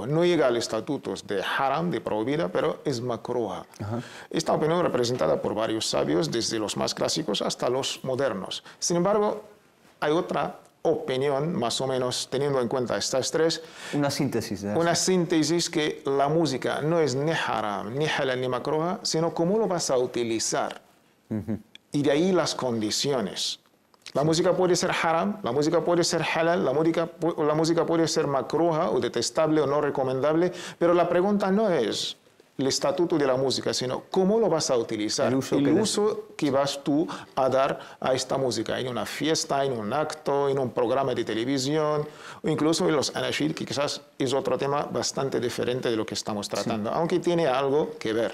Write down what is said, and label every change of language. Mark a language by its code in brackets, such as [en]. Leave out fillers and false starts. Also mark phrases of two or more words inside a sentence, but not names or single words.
[es] No llega al estatuto de haram, de prohibida, pero es makruha. Esta opinión representada por varios sabios, desde los más clásicos hasta los modernos. Sin embargo, hay otra opinión, más o menos teniendo en cuenta estas tres. Una síntesis. Una síntesis que la música no es ni haram, ni halal, ni makruha, sino cómo lo vas a utilizar. Y de ahí las condiciones. La música puede ser haram, la música puede ser halal, la música puede ser makruha o detestable o no recomendable, pero la pregunta no es el estatuto de la música, sino cómo lo vas a utilizar, el uso que vas tú a dar a esta música, en una fiesta, en un acto, en un programa de televisión, o incluso en los anashid, que quizás es otro tema bastante diferente de lo que estamos tratando, aunque tiene algo que ver.